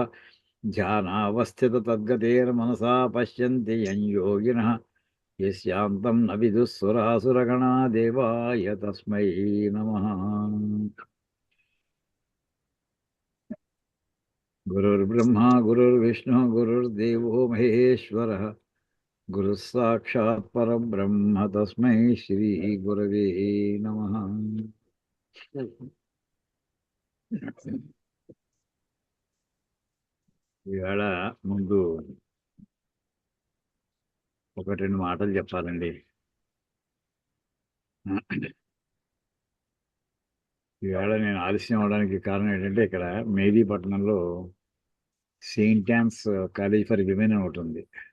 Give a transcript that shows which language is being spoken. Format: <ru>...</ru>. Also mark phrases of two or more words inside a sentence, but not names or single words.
<sa>ध्यानावस्थिततद्गतेर्मनसा पश्यन्ति यं योगिनः यस्यान्तं न विदुः सुरासुरगणा. देवाय तस्मै नमः. गुरुर्ब्रह्मा गुरुर्विष्णु गुरुर्देवो महेश्वरः గురు సాక్షాత్ పరబ్రహ్మ తస్మై శ్రీ గురవే నమః.</sa> <te>ఇవాళ ముందు ఒకటి రెండు మాటలు చెప్పాలండి. ఈవేళ నేను ఆలస్యం అవడానికి కారణం ఏంటంటే ఇక్కడ మేదీపట్నంలో సెయింట్ యాన్స్ కాలేజ్ ఫర్ విమెన్ అని ఒకటి ఉంది.</te>